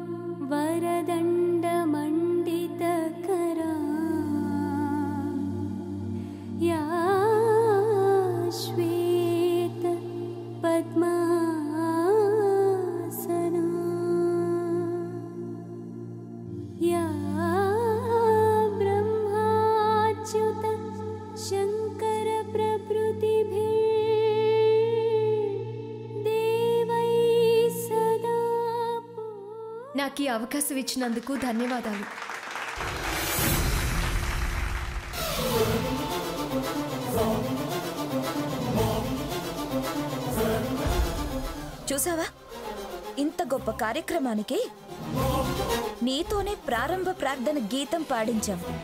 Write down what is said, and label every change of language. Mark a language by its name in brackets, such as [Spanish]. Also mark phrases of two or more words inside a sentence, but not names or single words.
[Sanskrit] वरदण्डमण्डितकरा या श्वेत पद्मासना या ब्रह्माच्युत शंकर प्रभृतिभिर्देवैः सदा [Telugu] నాకు ఈ అవకాశం ఇచ్చినందుకు ధన్యవాదాలు. చూసావా, ఇంత గొప్ప కార్యక్రమానికి నీతోనే ప్రారంభ ప్రార్థన గీతం పాడించాం.